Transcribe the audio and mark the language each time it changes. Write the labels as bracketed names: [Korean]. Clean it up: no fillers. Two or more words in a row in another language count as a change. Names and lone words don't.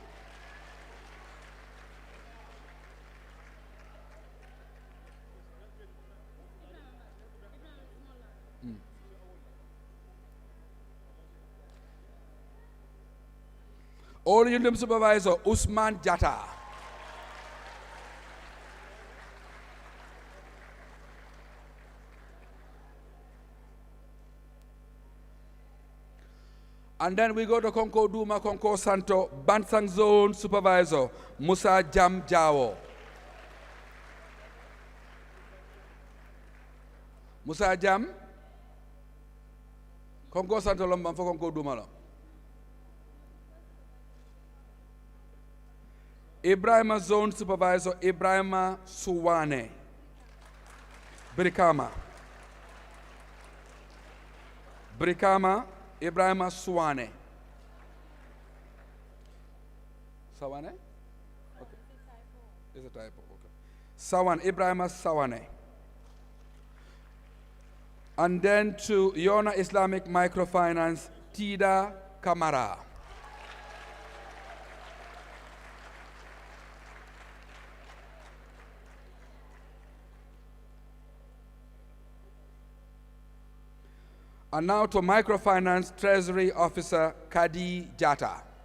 [English] All Union Supervisor Usman Jatta. And then we go to Konko Duma, Konko Santo, Bansang Zone Supervisor Musa Jam Jawo. Musa Jam, Konko Santo Lomban for Konko Duma. Ibrahima Zone Supervisor Ibrahima Suwane. Brikama. Ibrahima Suwane. Sawane? Okay. It's a typo. Okay. Sawan, Ibrahima Sawane. And then to Yonna Islamic Microfinance, Tida Kamara. And now to Microfinance Treasury Officer Kadi Jatta.